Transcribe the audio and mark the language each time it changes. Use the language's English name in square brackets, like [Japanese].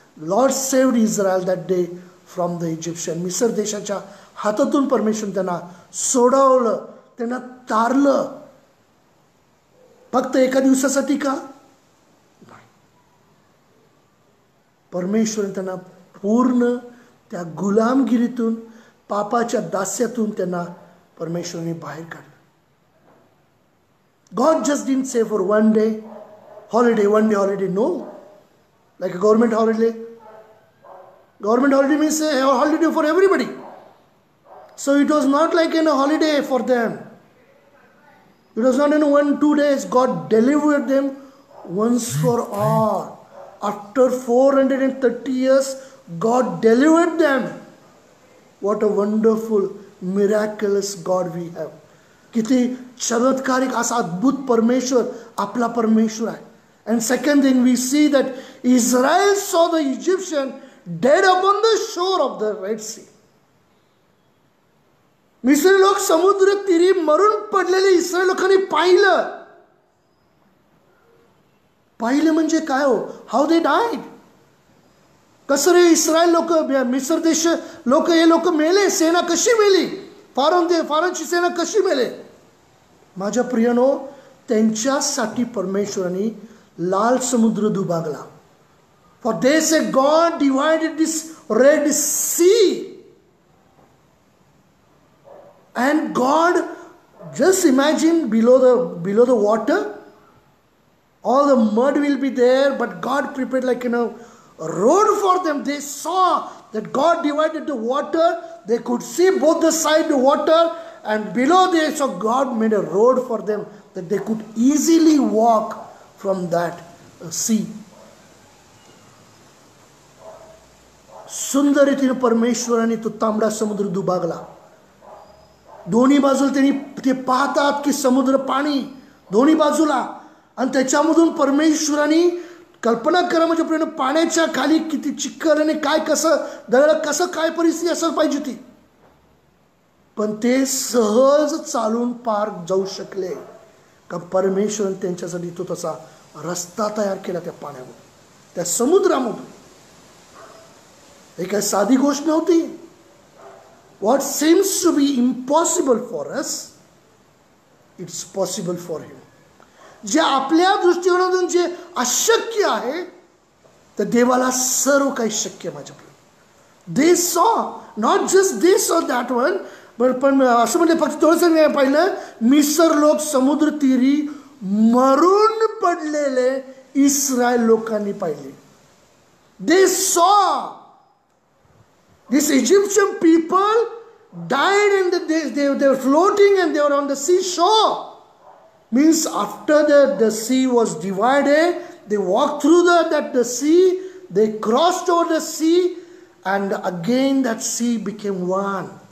[English] Lord saved Israel that day from the Egyptian. [Marathi] मिस्र देशाच्या हातातून परमेश्वर त्यांना सोडवलं, त्यांना तारलं. फक्त एका दिवसासाठी का? परमेश्वर त्यांना पूर्ण त्या गुलामगिरीतून, पापाच्या दास्यातून त्यांना परमेश्वराने बाहेर काढलं. [English] God just didn't say for one day holiday, no. Like a government holiday. Government holiday means a holiday for everybody. So it was not like a holiday for them. It was not in 1-2 days. God delivered them once for all. After 430 years, God delivered them. What a wonderful, miraculous God we have. [Marathi] किती चमत्कारिक असा अद्भुत परमेश्वर आपला परमेश्वर आहे. [English] And second thing we see that Israel saw the Egyptian dead upon the shore of the Red Sea. [Marathi] मिस्री लोक समुद्र तीरी मरून पडलेले इस्रायल लोकांनी पाहिलं. पाहिलं म्हणजे काय हो? [English] How they died. [Marathi] कसं रे इस्रायल लोक, मिस्र देश लोक, हे लोक मेले. सेना कशी मेली? फारोनची सेना कशी मेले? माझ्या प्रियनो, त्यांच्यासाठी परमेश्वराने लाल समुद्र दुभागला. [English] For they say God divided this Red Sea. And God, just imagine below the water, all the mud will be there, but God prepared like a road for them. They saw that God divided the water. They could see both the side the water, and below they saw God made a road for them that they could easily walk from that sea. [Marathi] सुंदर रीतीने परमेश्वराने तो तांबडा समुद्र दुभागला. दोन्ही बाजूला त्यांनी ते पाहतात की समुद्र पाणी दोन्ही बाजूला, आणि त्याच्यामधून परमेश्वराने कल्पना करा म्हणजे प्रेम पाण्याच्या खाली किती चिखल आणि काय कसं दगड कसं काय परिस्थिती असं पाहिजे ती, पण ते सहज चालून पार जाऊ शकले का परमेश्वराने त्यांच्यासाठी तो तसा रस्ता तयार केला त्या पाण्यामधून, त्या समुद्रामधून. हे काय साधी गोष्ट नव्हती. [English] What seems to be impossible for us, it's possible for him. [Marathi] जे आपल्या दृष्टिकोनातून जे अशक्य आहे तर देवाला सर्व काही शक्य आहे. माझ्या [English] they saw, not just they saw that one, [Marathi] पण असं म्हणजे फक्त थोडंसं पाहिलं, मिस्र लोक समुद्र तीरी मरून पडलेले इस्रायल लोकांनी पाहिले. [English] they saw these Egyptian people died and they were floating and they were on the seashore. Means after the sea was divided, they walked through the sea, they crossed over the sea, and again that sea became one.